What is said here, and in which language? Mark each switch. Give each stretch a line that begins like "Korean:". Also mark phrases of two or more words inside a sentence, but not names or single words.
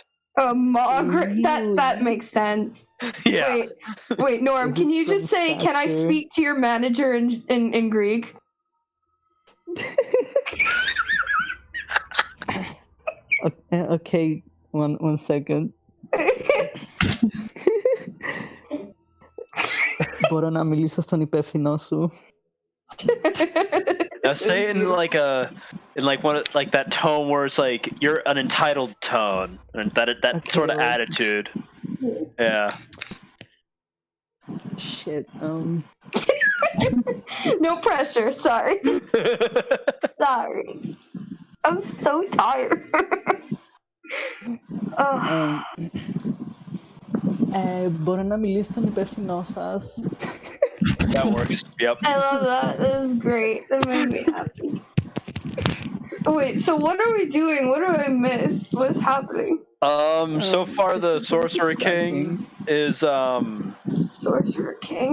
English: Margaret. Really? That makes sense. Yeah. Wait, Norm. Is Can it you just from say, "Can I Thatcher? speak to your manager in Greek"? Okay, one second.
Greek: Μπορώ να μιλήσω στον υπεύθυνο σου.
English: Now say it in like that tone where it's like you're an entitled tone, and that Okay. sort of attitude. Yeah. Shit. No pressure. Sorry. Sorry. I'm so tired.
Greek: Μπορώ να μιλήσω στον υπεύθυνό σας.
English: That works. Yep. I love that. That was great. That made me happy. Wait, so what are we doing? What do I miss? What's happening? So far the Just Sorcerer King is Sorcerer King?